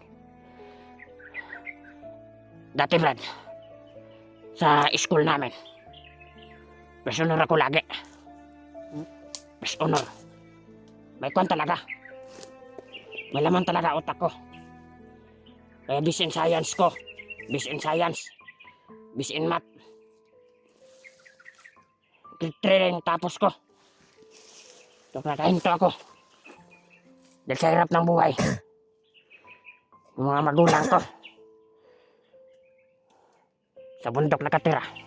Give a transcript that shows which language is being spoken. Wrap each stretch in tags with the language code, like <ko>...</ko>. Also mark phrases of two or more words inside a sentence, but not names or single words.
<tl>Dati, Brad, sa school namin,</tl> <en>best honor</en> <tl>ako lagi.</tl> <en>Best honor.</en> <tl>May kwan talaga. May laman talaga utak ko. Kaya</tl> <en>bis in science</en> <tl>ko.</tl> <en>Bis in science. Bis in math.</en> <tl>Grade 3 rin tapos ko. So, nakahinto ako. Dahil sa hirap ng buhay. Yung mga magulang ko. Sa bundok nakatira.</tl>